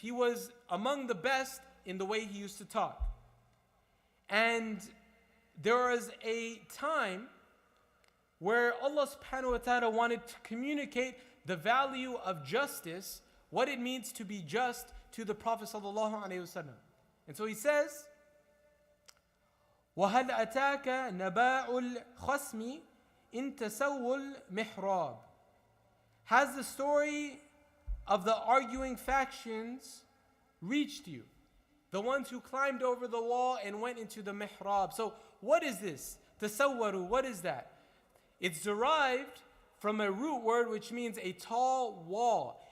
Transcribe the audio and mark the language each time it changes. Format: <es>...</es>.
<en>He was among the best in the way he used to talk. And there was a time where Allah subhanahu wa ta'ala wanted to communicate the value of justice, what it means to be just to the Prophet sallallahu alaihi wasallam. And so he says,</en> <ar>وَهَلْ أَتَاكَ نَبَاءُ الْخَصْمِ إِن تَسَوُّ الْمِحْرَابِ.</ar> <en>Has the story of the arguing factions reached you? The ones who climbed over the wall and went into the mihrab. So what is this? Tasawwaru, what is that? It's derived from a root word which means a tall wall.</en>